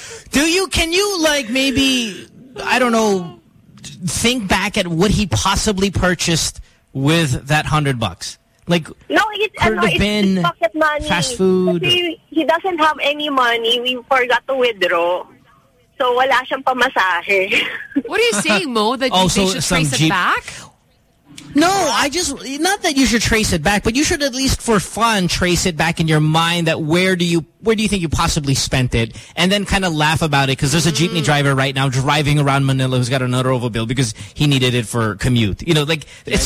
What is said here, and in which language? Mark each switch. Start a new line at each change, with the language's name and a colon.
English: do you, can you like maybe, I don't know, think back at what he possibly purchased with that $100? Like, no, it's pocket money. Fast food. He doesn't have any money. We forgot to withdraw.
Filipino: So, wala siyang pamasahe.
English: What are you saying, Mo? That also, they should trace it back? No, I just, not that you should trace it back, but you should at least for fun trace it back in your mind that where do you think you possibly spent it? And then kind of laugh about it because there's a jeepney driver right now driving around Manila who's got another Arovo bill because he needed it for commute. You know, like, yes.